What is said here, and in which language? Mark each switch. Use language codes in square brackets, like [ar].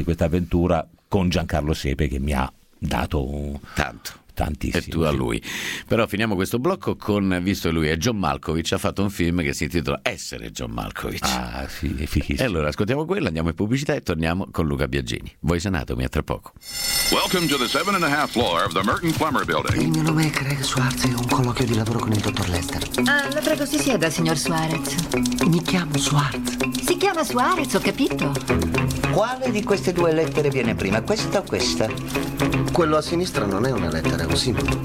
[it] Sì, questa avventura con Giancarlo Sepe, che mi ha dato tanto. Tantissimo. E tu a lui. Però finiamo questo blocco con, visto che lui è John Malkovich, ha fatto un film che si intitola Essere John Malkovich. Ah, sì, è fighissimo. E allora ascoltiamo quello, andiamo in pubblicità e torniamo con Luca Biagini. Voice Anatomy, a tra poco. [en] Welcome to the 7.5 floor of the Merton Plumber Building. [it] Il mio nome è Craig Schwartz e ho un colloquio di lavoro con il dottor Lester. Ah, la prego, si sieda, signor Suarez. Mi chiamo Schwartz. Si chiama Suarez, ho capito. Quale di queste due lettere viene prima, questa o questa? Quello a sinistra non è una lettera, è un simbolo.